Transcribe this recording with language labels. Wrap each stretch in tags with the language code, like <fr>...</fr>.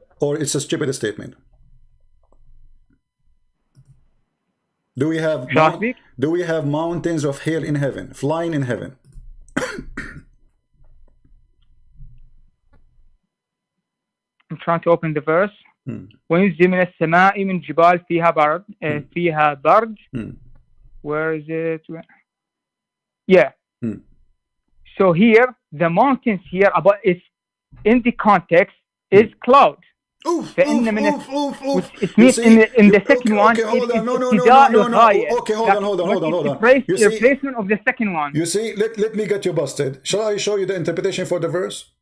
<en>Or it's a stupid statement? Do we have mountains of hail in heaven, flying in heaven? I'm trying to open the verse.</en> <ar>وينزل من السماء من جبال فيها برج.</ar> <en>Where is it? Yeah. So here, the mountains here about is in the context is cloud.</en> <ar>فإن من</ar> <en>it means in the second one okay, hold on. No. Okay, hold on. Replacement of the second one. You see, let me get you busted. Shall I show you the interpretation for the verse?</en>